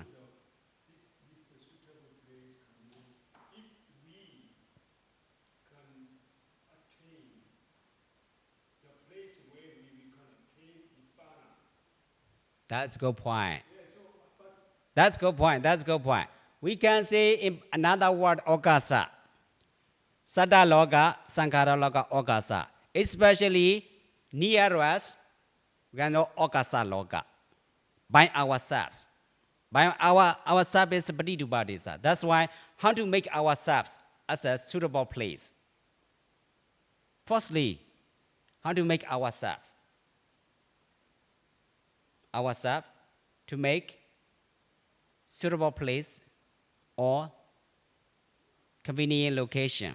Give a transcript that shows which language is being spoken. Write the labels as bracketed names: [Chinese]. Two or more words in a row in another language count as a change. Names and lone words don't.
[English] This suitable place can mean if we can attain the place where we can attain Nibbana. That's a good point. Yeah, so, but That's a good point. That's a good point. We can say in another word, okasa. [Pali] Saddha loka, sankhara loka, okasa. [English] Especially near us, we can know [Pali] okasa loka. [English] By ourselves. By ourselves is [Pali] Patirupa Desa. [English] That's why how to make ourselves as a suitable place. Firstly, how to make ourselves to make suitable place or convenient location.